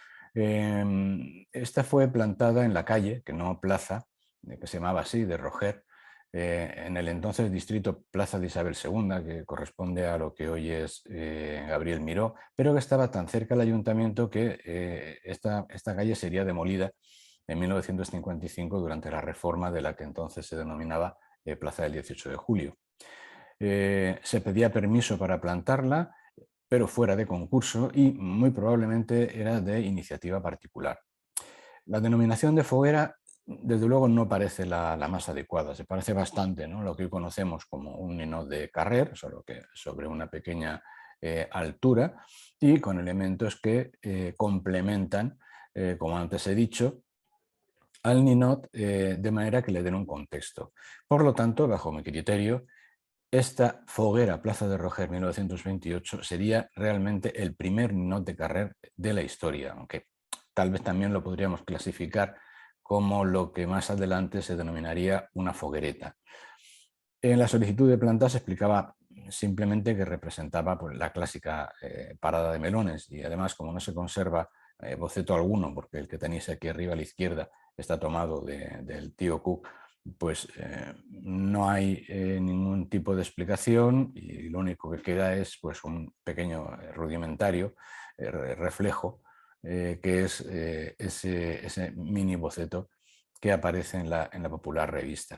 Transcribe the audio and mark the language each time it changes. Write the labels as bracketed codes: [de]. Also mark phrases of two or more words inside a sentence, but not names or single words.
[es] Esta fue plantada en la calle, que no plaza, que se llamaba así, de Roger, en el entonces distrito Plaza de Isabel II, que corresponde a lo que hoy es Gabriel Miró, pero que estaba tan cerca del ayuntamiento que esta calle sería demolida en 1955 durante la reforma de la que entonces se denominaba Plaza del 18 de Julio. Se pedía permiso para plantarla, pero fuera de concurso y muy probablemente era de iniciativa particular. La denominación de foguera, desde luego, no parece la más adecuada. Se parece bastante, ¿no?, a lo que hoy conocemos como un [ca] ninot de carrer, [es] solo que sobre una pequeña altura y con elementos que complementan, como antes he dicho, al ninot de manera que le den un contexto. Por lo tanto, bajo mi criterio, esta foguera Plaza de Roger 1928 sería realmente el primer [ca] ninot de carrer [es] de la historia, aunque tal vez también lo podríamos clasificar como lo que más adelante se denominaría una foguereta. En la solicitud de planta se explicaba simplemente que representaba, pues, la clásica parada de melones, y además, como no se conserva boceto alguno, porque el que tenéis aquí arriba a la izquierda está tomado del tío Cook, pues no hay ningún tipo de explicación, y lo único que queda es, pues, un pequeño rudimentario reflejo, que es ese mini boceto que aparece en la popular revista.